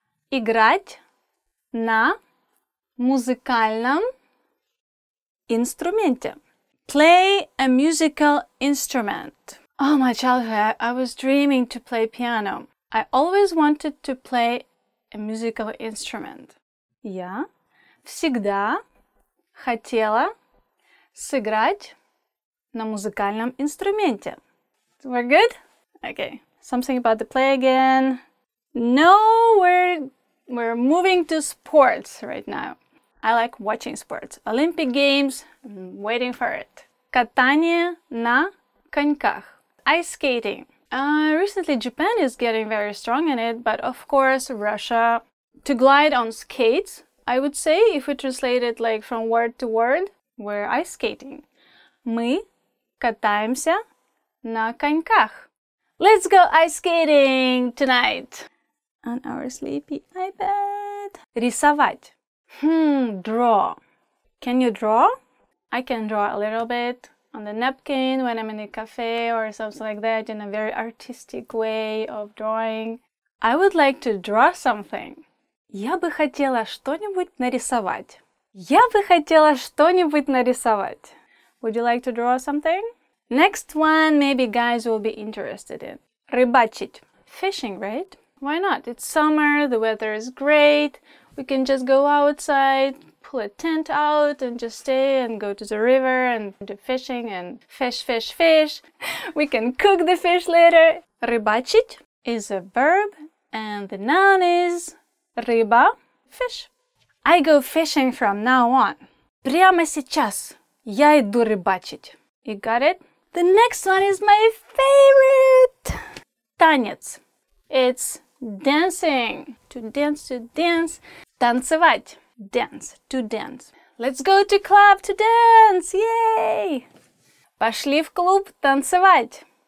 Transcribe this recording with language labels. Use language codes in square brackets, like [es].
[ru] Играть на музыкальном инструменте. [en] Play a musical instrument. Oh, my childhood, I was dreaming to play piano. I always wanted to play a musical instrument. [ru] Я всегда хотела сыграть на музыкальном инструменте. [en] We're good? Okay. Something about the play again. No, we're moving to sports right now. I like watching sports. Olympic Games, I'm waiting for it. [ru] Катание на коньках. [en] Ice skating. Recently Japan is getting very strong in it, but of course Russia. To glide on skates, I would say, if we translate it like from word to word, we're ice skating. [ru] Мы катаемся на коньках. [en] Let's go ice skating tonight! On our sleepy iPad. [ru] Рисовать. [en] Draw. Can you draw? I can draw a little bit on the napkin when I'm in a cafe or something like that, in a very artistic way of drawing. I would like to draw something. [ru] Я бы хотела что-нибудь нарисовать. Я бы хотела что-нибудь нарисовать. [en] Would you like to draw something? Next one, maybe guys will be interested in. [ru] Рыбачить. [en] Fishing, right? Why not? It's summer, the weather is great. We can just go outside, pull a tent out and just stay and go to the river and do fishing and fish, fish, fish. We can cook the fish later. Рыбачить is a verb and the noun is рыба, fish. I go fishing from now on. [ru] Прямо сейчас я иду рыбачить. [en] You got it? The next one is my favorite. Танец. It's dancing. To dance, to dance. Танцевать. Dance, to dance. Let's go to club to dance. Yay! [ru] Пошли в клуб танцевать.